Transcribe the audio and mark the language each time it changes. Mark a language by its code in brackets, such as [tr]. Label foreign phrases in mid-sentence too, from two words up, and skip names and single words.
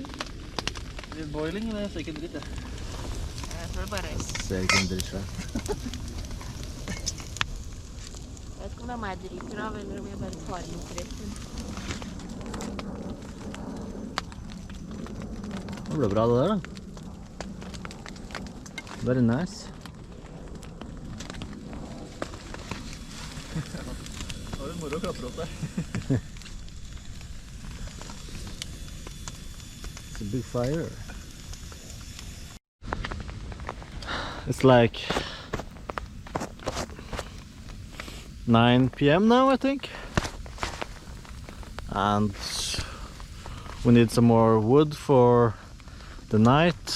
[no] Det er boiling, men jeg ser ikke en dritt, jeg. Jeg tror det bare Ser ikke en dritt selv. Jeg vet ikke om det er meg jeg driter av, eller om jeg bare tar imot resten. Det ble bra det der da. [en] Very nice. [no] Da er det moro å klatre opp der. [en] It's a big fire. It's like 9 p.m. now, I think. And we need some more wood for the night.